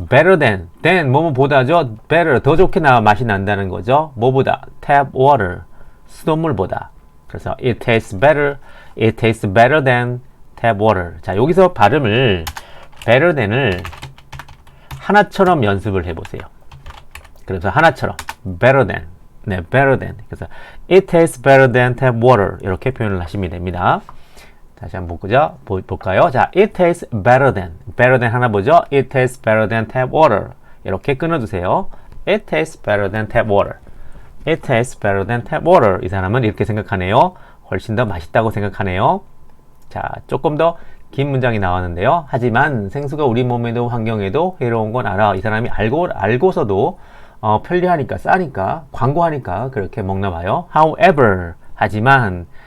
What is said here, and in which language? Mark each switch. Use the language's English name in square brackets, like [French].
[Korean] better than 뭐뭐보다죠. better 더 좋게 맛이 난다는 거죠. 뭐보다? [English] tap water [Korean] 수돗물보다. 그래서 [English] it tastes better than tap water. [Korean] 자, 여기서 발음을 better than을 하나처럼 연습을 해보세요. 그래서 하나처럼 better than. [English] 네, better than. 그래서 it tastes better than tap water. [Korean] 이렇게 표현을 하시면 됩니다. 다시 한번 볼까요? 자, [English] it tastes better than. [Korean] better than 하나 보죠? [English] it tastes better than tap water. [Korean] 이렇게 끊어주세요. [English] it tastes better than tap water. it tastes better than tap water. [Korean] 이 사람은 이렇게 생각하네요. 훨씬 더 맛있다고 생각하네요. 자, 조금 더 긴 문장이 나왔는데요. 하지만 생수가 우리 몸에도 환경에도 해로운 건 알아. 이 사람이 알고서도 편리하니까 싸니까 광고하니까 그렇게 먹나 봐요. However, 하지만이에요.